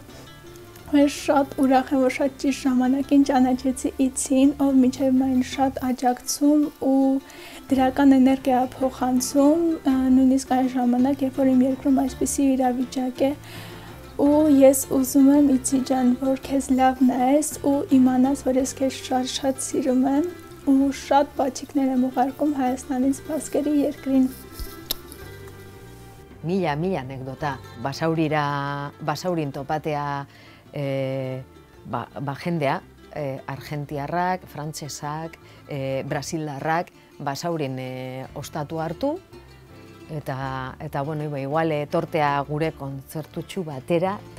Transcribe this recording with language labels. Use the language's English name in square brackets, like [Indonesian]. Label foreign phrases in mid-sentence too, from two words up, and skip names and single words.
[Armenian] Ես շատ ուրախ եմ, որ շատ ճիշտ ժամանակին ճանաչեցի Իցին, ով մինչև մայն շատ աջակցում ու դրական էներգիա փոխանցում, նույնիսկ այն ժամանակ, երբ որ իմ երկրում այսպիսի իրավիճակ է, ու ես ուզում եմ Իցի ջան, որ քեզ լավ նայես ու իմանաս, որ ես քեզ շատ սիրում եմ ու շատ բացիկներ եմ ուղարկում Հայաստանից Բասկերի երկրին։ [Basque] Mila anekdota, basaurin topatea jendea, argentiarrak, frantsesak, brasildarrak, basaurin ostatu hartu, eta igual tortea gure kontzertutxu batera,